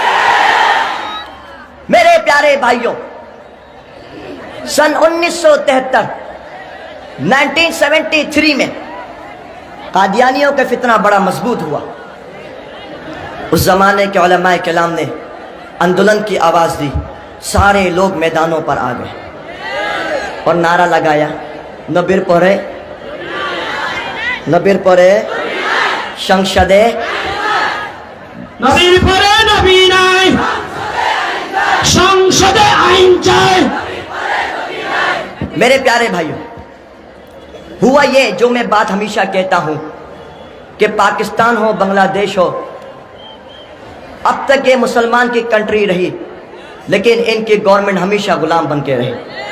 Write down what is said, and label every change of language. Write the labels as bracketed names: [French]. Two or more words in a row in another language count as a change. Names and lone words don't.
[Urdu] میرے پیارے بھائیوں, سن 1973 1973 میں قادیانیوں کا فتنہ بڑا مضبوط ہوا. اس زمانے کے علماء کلام نے آندولن کی آواز دی, سارے لوگ میدانوں پر آ گئے اور نعرہ لگایا, [Bangla] নবীর পরে, নবীর পরে সংসদে, নবীর পরে নবী নাই, সংসদে আইন চাই. [Urdu] میرے پیارے بھائیوں, ہوا یہ جو میں بات ہمیشہ کہتا ہوں کہ پاکستان ہو, بنگلہ دیش ہو, اب تک یہ مسلمان کی کنٹری رہی, لیکن ان کی گورنمنٹ ہمیشہ غلام بن کے رہی.